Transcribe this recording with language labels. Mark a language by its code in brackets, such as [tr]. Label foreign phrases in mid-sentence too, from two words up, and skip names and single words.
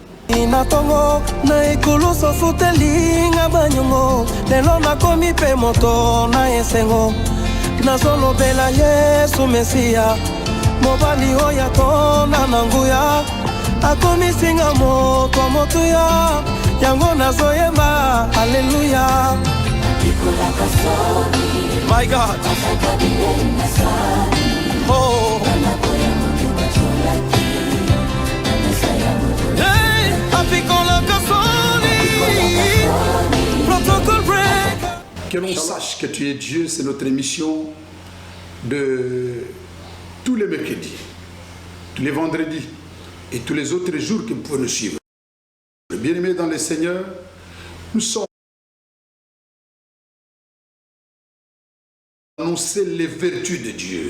[ln] Inatongo na ekulu sofuteli nga banyongo lelo nakomi pe moto na esengo nazolobela Yesu Mesia mobali oyo atonda na nguya akomisinga moto motuya yango nazoyemba haleluya. [en] My God. Oh. Hey, protocol break. [fr] Que l'on sache que tu es Dieu, c'est notre émission de tous les mercredis, tous les vendredis et tous les autres jours que vous pouvez nous suivre. Bien-aimés dans le Seigneur, nous sommes annoncer les vertus de Dieu.